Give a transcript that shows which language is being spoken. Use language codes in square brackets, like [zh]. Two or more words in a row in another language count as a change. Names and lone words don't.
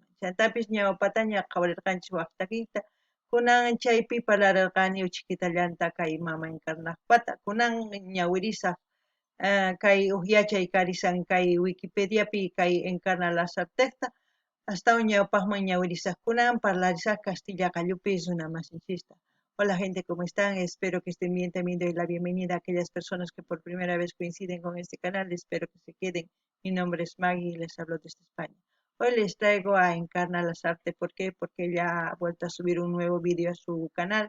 [qu] Chantapis ñawpata ña qhawarirqanchis waqtakita. Kunan chaypi parlararqani uchikitallanta kay mama Encarnaqpata. Kunan ñawirisaq kay yachay karisan kay Wikipediapi kay Encarna Lasartecta hasta ñawpaqman ñawirisaqkunan parlarisaq Castilla Qallupi runamasinchista. [es] Hola gente, ¿cómo están? Espero que estén bien. También doy la bienvenida a aquellas personas que por primera vez coinciden con este canal. Espero que se queden. Mi nombre es Maggie y les hablo desde España. Hoy les traigo a Encarna Lasarte. ¿Por qué? Porque ella ha vuelto a subir un nuevo vídeo a su canal.